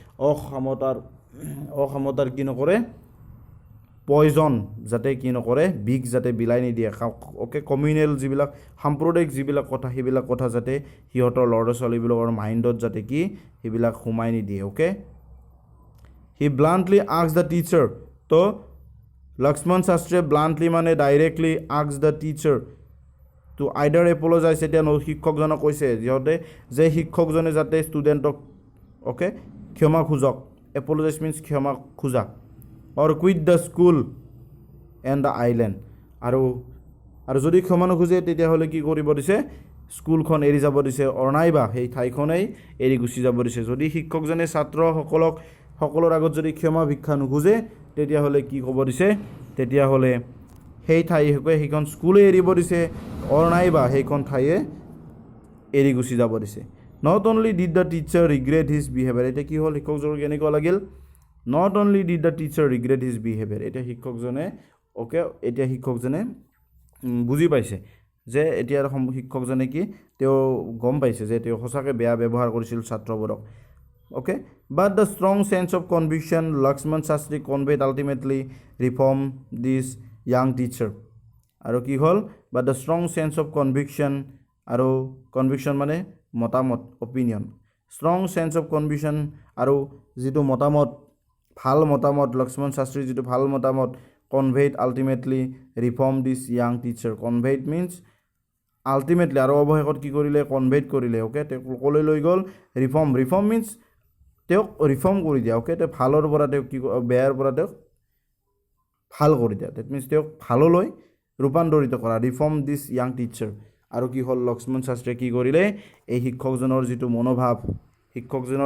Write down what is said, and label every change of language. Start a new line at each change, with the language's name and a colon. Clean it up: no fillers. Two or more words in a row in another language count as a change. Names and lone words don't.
Assamese: অসমতাৰ কি নকৰে পয়জন যাতে কি নকৰে বিষ যাতে বিলাই নিদিয়ে কমিউনেল যিবিলাক সাম্প্ৰদায়িক যিবিলাক কথা সেইবিলাক কথা যাতে সিহঁতৰ ল'ৰা ছোৱালীবিলাকৰ মাইণ্ডত যাতে কি সেইবিলাক সোমাই নিদিয়ে
English: he bluntly asked the teacher
Assamese: তো লক্ষ্মণ শাস্ত্ৰীয়ে bluntly মানে ডাইৰেক্টলি
English: asked the teacher to either apologize
Assamese: এতিয়া শিক্ষকজনক কৈছে যে শিক্ষকজনে যাতে ষ্টুডেণ্টক ক্ষমা খোজক
English: apologize means
Assamese: ক্ষমা খোজা
English: or quit the school and the island
Assamese: আৰু যদি ক্ষমা নোখোজে তেতিয়াহ'লে কি কৰিব দিছে স্কুলখন এৰি যাব দিছে নাইবা সেই ঠাইখনেই এৰি গুচি যাব দিছে যদি শিক্ষকজনে সকলৰ আগত যদি ক্ষমা ভিক্ষা নোখোজে তেতিয়াহ'লে কি ক'ব দিছে তেতিয়াহ'লে সেই সেইখন স্কুলে এৰিব দিছে নাইবা সেইখন ঠাইয়ে এৰি গুচি যাব দিছে
English: not only did the teacher regret his behaviour
Assamese: এতিয়া কি হ'ল শিক্ষকজনৰ কেনেকুৱা লাগিল
English: not only did the teacher regret his behaviour
Assamese: এতিয়া শিক্ষকজনে বুজি পাইছে যে এতিয়াৰ শিক্ষকজনে কি তেওঁ গম পাইছে যে তেওঁ সঁচাকৈ বেয়া ব্যৱহাৰ কৰিছিল ছাত্ৰবোৰক
English: but the strong sense of conviction Lakshman Shastri conveyed ultimately reform this young teacher
Assamese: আৰু কি হ'ল
English: but the strong sense of conviction
Assamese: আৰু conviction মানে মতামত
English: opinion strong sense of conviction
Assamese: আৰু যিটো মতামত ভাল মতামত লক্ষ্মণ শাস্ত্ৰীৰ যিটো ভাল মতামত
English: conveyed ultimately reform this young teacher conveyed means ultimately
Assamese: আৰু অৱশেষত কি কৰিলে conveyed কৰিলে তেওঁ ক'লৈ লৈ গ'ল
English: reform means
Assamese: তেওঁক ৰিফৰ্ম কৰি দিয়া তেওঁ ভালৰ পৰা তেওঁক কি বেয়াৰ পৰা তেওঁক ভাল কৰি দিয়া
English: that means
Assamese: তেওঁক ভাললৈ ৰূপান্তৰিত কৰা
English: reform this young teacher
Assamese: আৰু কি হ'ল লক্ষ্মণ শাস্ত্ৰীয়ে কি কৰিলে এই শিক্ষকজনৰ যিটো মনোভাৱ শিক্ষকজনৰ